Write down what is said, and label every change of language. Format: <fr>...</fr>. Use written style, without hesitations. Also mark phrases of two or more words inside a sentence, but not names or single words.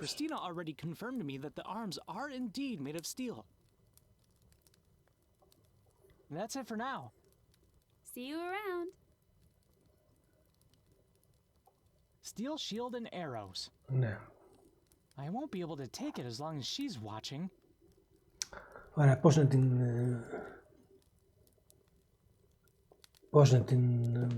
<en>Christina already confirmed to me that the arms are indeed made of steel. That's it for now. See you around. Steel shield and arrows.</en> <el>Ναι.</el> <en>I won't be able to take it as long as she's watching.</en> <el>Ωραία, πώς να την... Πώς να την...</el>